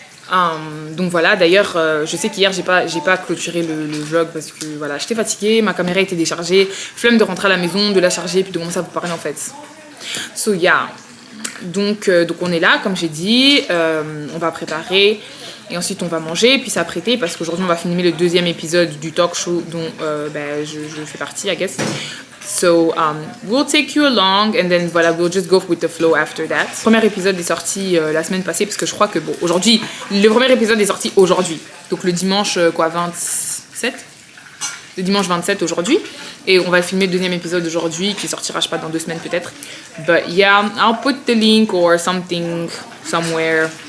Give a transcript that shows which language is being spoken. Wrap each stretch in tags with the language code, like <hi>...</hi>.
<fr>Donc voilà, d'ailleurs je sais qu'hier j'ai pas clôturé le vlog parce que voilà, j'étais fatiguée, ma caméra était déchargée, flemme de rentrer à la maison, de la charger puis de commencer à vous parler en fait.</fr> <en>So yeah,</en> <fr>donc on est là comme j'ai dit, on va préparer. Et ensuite on va manger, puis s'apprêter parce qu'aujourd'hui on va filmer le deuxième épisode du talk show dont je fais partie,</fr> <en>I guess. So we'll take you along and then voilà, we'll just go with the flow after that.</en> <fr>Le premier épisode est sorti la semaine passée parce que je crois que bon, aujourd'hui, le premier épisode est sorti aujourd'hui. Donc le dimanche 27 ? Le dimanche 27 aujourd'hui. Et on va filmer le deuxième épisode aujourd'hui qui sortira, je sais pas, dans 2 semaines peut-être.</fr> <en>But yeah, I'll put the link or something somewhere.</en>